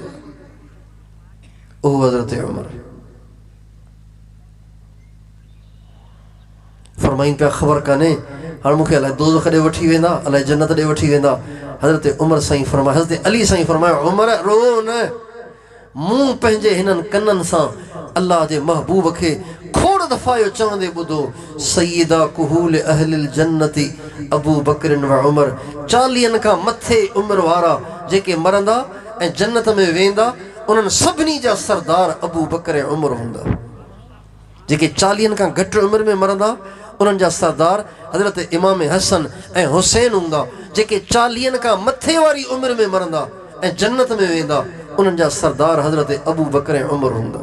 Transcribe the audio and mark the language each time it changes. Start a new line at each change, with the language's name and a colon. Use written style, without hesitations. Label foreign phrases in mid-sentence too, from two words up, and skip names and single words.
Sindhi: ओहो हज़रत उमर फरमाइनि पिया ख़बर कान्हे हाणे मूंखे अलाए दोज़ख ॾे वठी वेंदा, अलाए जन्नत ॾे वठी वेंदा। हज़रत उमर साईं फरमाया, हज़रत अली साईं फरमायो उमर रो न, मूं पंहिंजे हिननि कननि सां अल्लाह जे महबूब खे खोड़ दफ़ा इहो चवंदे ॿुधो
Arabic: سيدا كهول أهل الجنة أبو بكر وعمر.
Sindhi: 40 खां मथे उमिरि वारा जेके मरंदा ऐं जन्नत में वेंदा उन्हनि सभिनी जा सरदार अबू बकर ऐं उमर हूंदा। जेके 40 खां घटि उमिरि में मरंदा उन्हनि जा सरदार हज़रत इमाम हसन ऐं हुसैन हूंदा। जेके 40 खां मथे वारी उमिरि में मरंदा ऐं जन्नत में वेंदा उन्हनि जा सरदार हज़रत अबू बकर ऐं उमर हूंदा।